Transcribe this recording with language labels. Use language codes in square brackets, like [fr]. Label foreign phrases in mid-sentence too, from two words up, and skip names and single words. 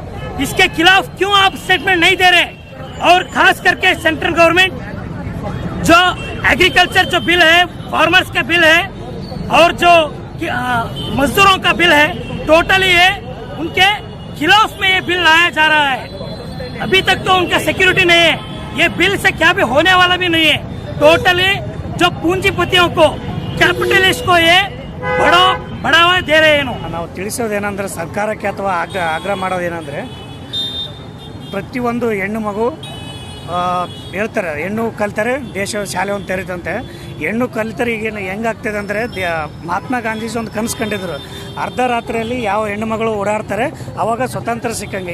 [hi] इसके खिलाफ क्यों आप स्टेटमेंट नहीं दे रहे? और खास करके [en] central government [hi] जो एग्रीकल्चर जो बिल है, फार्मर्स का बिल है और जो मजदूरों का बिल है, टोटली ये उनके खिलाफ में ये बिल लाया जा रहा है। अभी तक तो उनका सिक्योरिटी नहीं है, ये बिल से क्या भी होने वाला भी नहीं है। टोटली जो पूंजीपतियों को, कैपिटलिस्ट को ये बढ़ावा दे रहे हैं। [kn] ನಾವು ತಿಳಿಸೋದೇನೆಂದರೆ ಸರ್ಕಾರಕ್ಕೆ ಅಥವಾ ಆಗ್ರಹ ಮಾಡೋದೇನೆಂದರೆ ಪ್ರತಿಯೊಂದು ಹೆಣ್ಣು ಮಗು ಹೇಳ್ತಾರೆ, ಹೆಣ್ಣು ಕಲಿತರೆ ದೇಶ ಶಾಲೆ ಒಂದು ತೆರೀತಂತೆ. ಹೆಣ್ಣು ಕಲಿತರೆ ಈಗೇನು ಹೆಂಗಾಗ್ತದೆ ಅಂದರೆ ಮಹಾತ್ಮ ಗಾಂಧೀಜಿ ಒಂದು ಕನಸು ಕಂಡಿದ್ರು, ಅರ್ಧ ರಾತ್ರಿಯಲ್ಲಿ ಯಾವ ಹೆಣ್ಣು ಮಗಳು ಓಡಾಡ್ತಾರೆ ಆವಾಗ ಸ್ವತಂತ್ರ ಸಿಕ್ಕಂಗೆ.